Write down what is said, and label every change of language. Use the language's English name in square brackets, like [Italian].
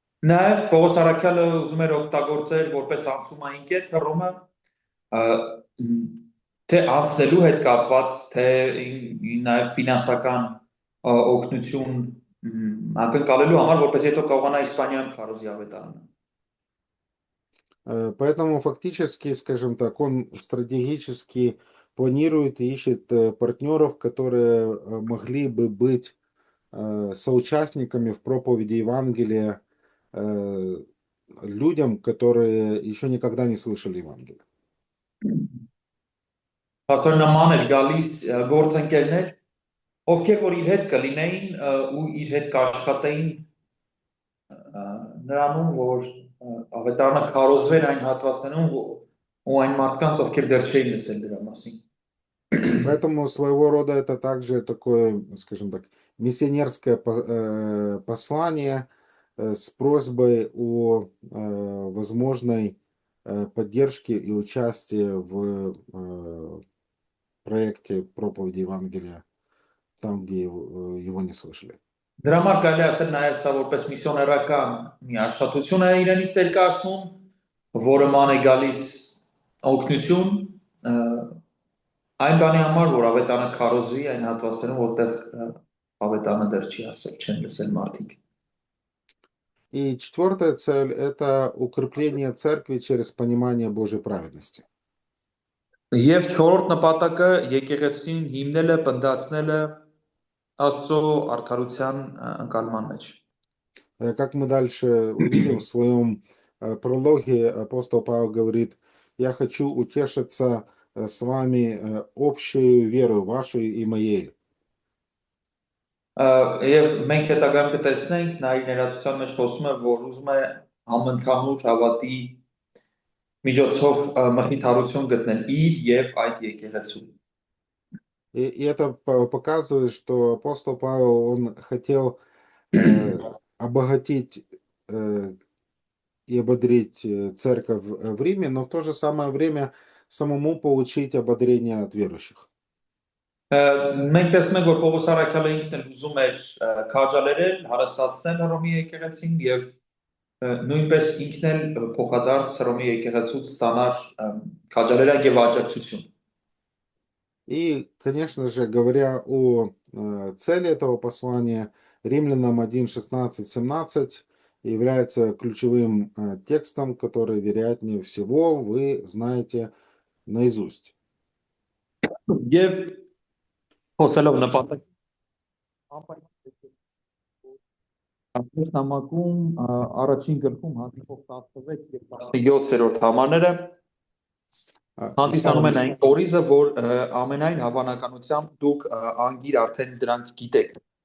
[Armenian] Նաև Պողոս Արաքյալը ուզում էր օգտագործել որպես անցումային կետ Հռոմը, թե անցնելու հետ կապված, թե նաև ֆինանսական օգնություն ակնկալելու համար, որպես հետո կարողանա Իսպանիայում քարոզի ավետարանը։ [Russian] Поэтому фактически, скажем так, он стратегически планирует и ищет партнеров, которые могли бы быть соучастниками в проповеди Евангелия людям, которые еще никогда не слышали Евангелия. [Armenian] Արդյոք նման էր գալիս գործընկերներ, ովքեր որ իր հետ կլինեին ու իր հետ կաշխատեին նրանում, որ ավետարանը քարոզվեր այն հատվածներում ու այն մարդկանց, ովքեր դեռ չէին լսել դրա մասին։ [Russian] Поэтому своего рода это также такое, скажем так, миссионерское послание с просьбой о возможной поддержке и участии в проекте проповеди Евангелия там, где его не слышали. [Armenian] Դրա համար կարելի ասել նաև սա որպես միսիոներական մի աշխատություն է իրենից ներկայացնում, որը ման է գալիս օգնություն այն բանի համար, որ ավետարանը քարոզվի այն հատվածներում, որտեղ ավետարանը դեռ չի ասել, չեն լսել մարդիկ։ [Russian] И четвертая цель – это укрепление церкви через понимание Божьей праведности. [Armenian] Եվ չորրորդ նպատակը եկեղեցին հիմնելը, պնդացնելը Աստծո արդարության ընկալման մեջ։ [Russian] Как мы дальше увидим в своем прологе, апостол Павел говорит: «Я хочу утешиться с вами общей верой вашей и моей». [Armenian] Եվ մենք հետագայում կտեսնենք, նա իր ներածության մեջ խոսում է, որ ուզում է համընդհանուր հավատի միջոցով մխիթարություն գտնել իր եւ այդ եկեղեցու։ [Russian] И это показывает, что апостол Павел, он хотел обогатить и ободрить церковь в Риме, но в то же самое время самому получить ободрение от верующих. [Armenian] Մենք տեսնում ենք, որ Պողոս Արաքյալը ինքն էլ ուզում էր քաջալերել, հարստացնել Հռոմի եկեղեցին եւ նույնպես ինքն էլ փոխադարձ Հռոմի եկեղեցուց ստանար քաջալերակ եւ աջակցություն։ [Russian] И, конечно же, говоря о цели этого послания, Римлянам 1:16-17, является ключевым текстом, который, вероятнее всего, вы знаете наизусть. [Armenian] Եվ խոսելով նպատակ Այս նամակում առաջին գլխում հանդիպող 16 եւ 17-րդ համարները [Russian] И [Armenian] հանդիսանում են [Russian] самым [Armenian] այն կորիզը, որ ամենայն հավանականությամբ դուք անգիր արդեն դրանք գիտեք։